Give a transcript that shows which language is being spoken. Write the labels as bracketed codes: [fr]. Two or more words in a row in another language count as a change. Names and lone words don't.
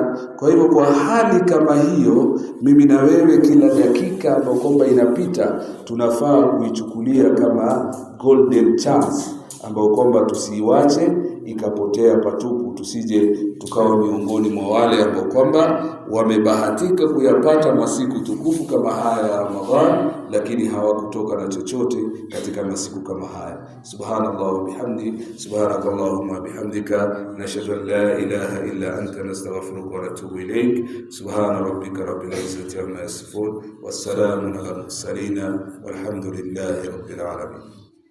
[sw] Kwa hivyo kwa hali kama hiyo, mimi na wewe kila dakika ambayo kwamba inapita tunafaa kuichukulia kama [en] golden chance [sw] ambayo kwamba tusiiwache ikapotea patupu, tusije tukawa miongoni mwa wale ambao kwamba wamebahatika kuyapata masiku tukufu kama haya ya Ramadhan, lakini hawakutoka na chochote katika masiku kama haya. [ar] سبحان الله وبحمده سبحانك اللهم وبحمدك نشهد أن لا إله إلا أنت نستغفرك ونتوب إليك. سبحان ربك رب العزة عما يصفون وسلام على المرسلين والحمد لله رب العالمين.